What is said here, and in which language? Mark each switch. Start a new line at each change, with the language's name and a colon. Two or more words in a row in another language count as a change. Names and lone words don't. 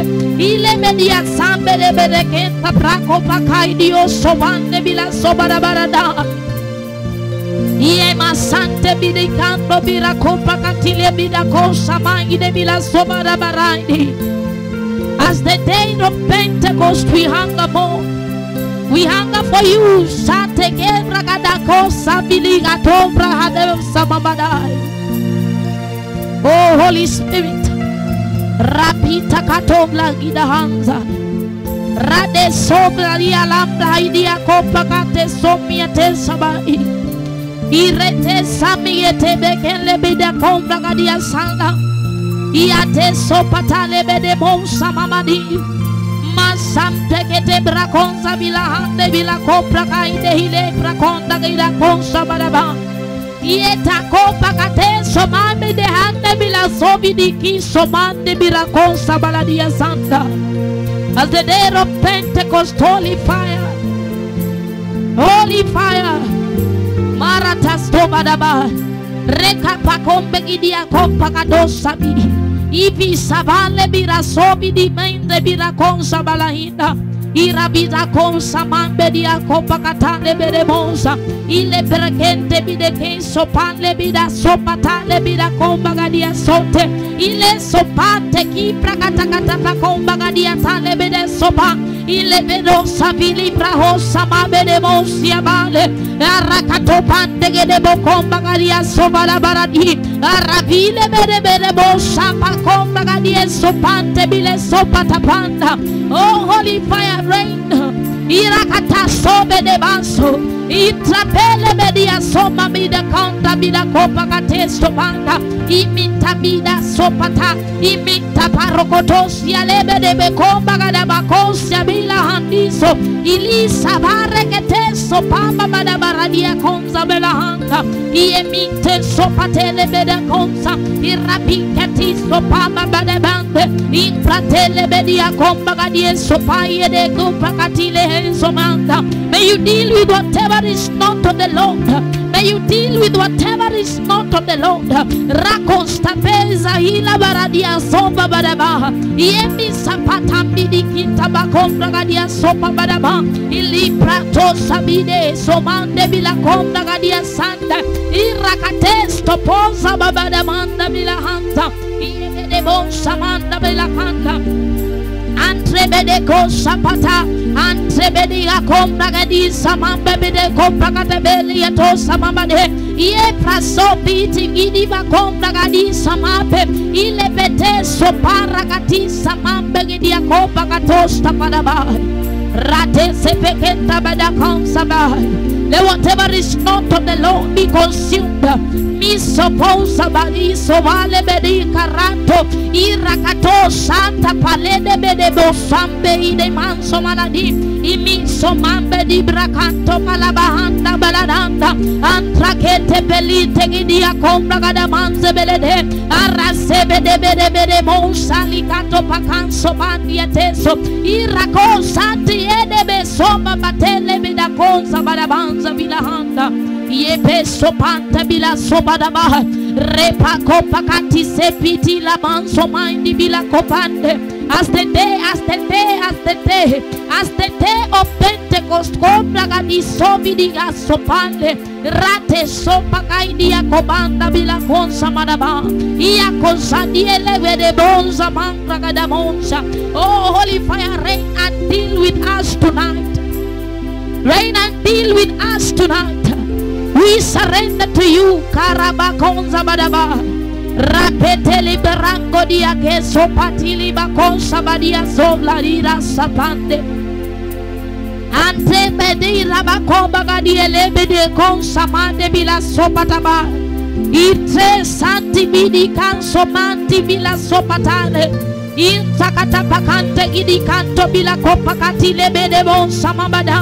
English: Ile media sambe de bedekenta prako pakaidio sobande bila sobadabarada. Iema sante bidikando birakopa katile bidakosa mangi de bila sobara baraidi. As the day of Pentecost we hunger more. We hunger for you. Sate gebra gadakosa biliga tombra hadem samabadai. Oh Holy Spirit, rapita katobla gidahanza. Rade sobra di alambra idia kopa kate somiate sabai. Irete samiete bekele bida kombra gadia sanda. Iate sopatale bede bonsa mamadi. Masam tekete brakonza bila hande bila kopra kaide hile brakonda gida konsa baraba. Ieta kopa kate somame de hande bila sobidiki somande bila konsa baladia sanda. As the day of Pentecost, holy fire, holy fire. Maratas tobadaba reka pakombe gidia kompa kadosabi ipi savale bira sobi di mende bira konsa balahinda irabida konsa mambe dia kompa katale beremonsa ile perkente bide kenso panle bida sopatale bida komba gadia sote ile sopate ki prakatakata pakomba gadia tale bide sopa ile bedo sabili prahosa mabede mosia bale arakato pande gede bokomba gadia sobala baradi arabile bede bede bosa pakomba gadia sopante bile sopata panda. Oh holy fire rain irakata sobe de banso intrapele media soma mida kanta mida kopa katesto panda imita mida sopata imita parokotosia lebe de bekomba gada bakosia bila handiso ilisa bareketeso pamba bada baradia konza bela handa iemite sopatele beda konza irapiketiso pamba bada bande impratele bedia komba gadia sopaye de kupa katile somanda. May you deal with whatever is not of the Lord. May you deal with whatever is not of the Lord. Rakosta peza hila baradia sopa badaba. Iemi sapata bidi kita bakomra gadia sopa badaba. Ili prato sabide somande bila komra gadia sanda. Irakatesto posa babadamanda bila hanta. Ieme de bon samanda bila hanta. Antrebede kosapata, antrebede akombra gadi samambe bede kompra katebeli eto samamade. Ie praso biti gidi bakombra gadi samape. Ile bete sopara gati samambe gidi akopa katosta padabai. Rate sepekenta bada konsabai. Let whatever is not of the Lord be consumed. Mi isoposa baliso vale bedi karanto irakato santa palede bede bosambe ide manso maladi imiso mambe di bracanto malabahanda baladanda antrakete pelite gidia kombra gada manze belede arase bede bede bede monsali kato pakanso bandi ateso irako santi ede besoma batele bida konsa badabanza bilahanda Yepe sopanta bila sobadaba repa kopa kati sepiti la manso mindi bila kopande astete of Pentecost kopra gadi sobidi gasopande rate sopa kaidia kobanda bila konsa madaba iya konsa diele vede bonza mangra gada monsa. Oh, holy fire, reign and deal with us tonight. Reign and deal with us tonight. We surrender to you, Karabakonza Badaba. Rapete liberango dia que sopatili bakonsa badia sobla dira sapande. Ante medira bakoba gadia lebede konsa mande bila sopataba. Itre santi bidi kanso manti bila sopatale. Intakata pakante gidi kanto bila kopakati lebede bonsa mabada.